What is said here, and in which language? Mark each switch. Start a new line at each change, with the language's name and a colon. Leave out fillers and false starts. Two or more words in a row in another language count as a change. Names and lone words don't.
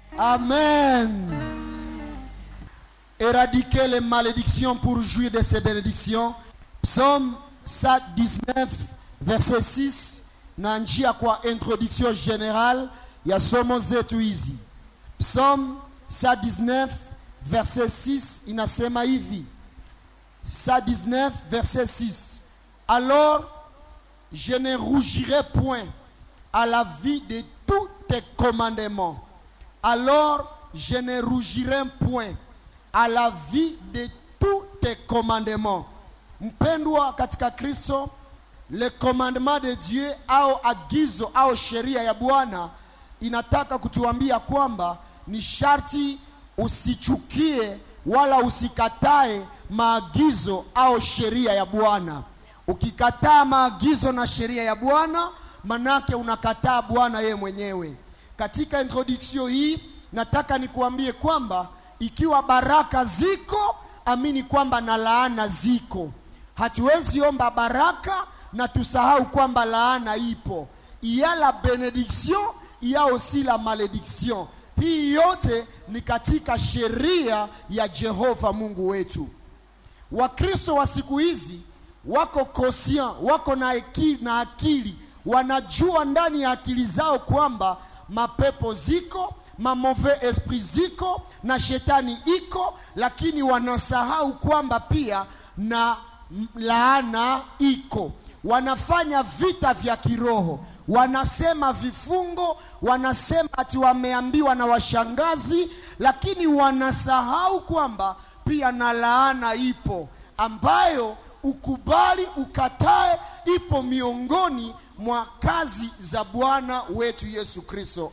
French: Amen. Éradiquer les malédictions pour jouir de ces bénédictions. Psaume 119, verset 6.
Swahili: Na njia kwa
French: introduction générale
Swahili: ya somo zetu hizi.
French: Psaume 119, verset 6
Swahili: inasema hivi.
French: 119, verset 6. Alors, je ne rougirai point à la vie de tous tes commandements. Alors, je ne rougirai point à la vie de tous tes commandements.
Swahili: Mpendwa katika Kristo,
French: le commandement de Dieu
Swahili: au agizo au sheria ya Bwana inataka kutuambia kwamba ni sharti usichukie wala usikatae maagizo au sheria ya Bwana. Ukikataa maagizo na sheria ya Bwana, manake unakataa Bwana yeye mwenyewe. Katika introduction hii nataka nikuambie kwamba ikiwa baraka ziko, amini kwamba na laana ziko. Hatuwezi omba baraka na tusahau kwamba laana ipo.
French: Il y a la bénédiction, il y a aussi la malédiction.
Swahili: Hii yote ni katika sheria ya Jehova Mungu wetu. Wakristo wa siku hizi wako conscient, wako na akili, wanajua ndani ya akili zao kwamba mapepo ziko,
French: mauvais esprit
Swahili: ziko na shetani iko, lakini wanasahau kwamba pia na laana iko. Wanafanya vita vya kiroho, wanasema vifungo, wanasema ati wameambiwa na washangazi, lakini wanasahau kwamba pia na laana ipo, ambayo ukubali ukatae ipo miongoni mwa kazi za Bwana wetu Yesu Kristo.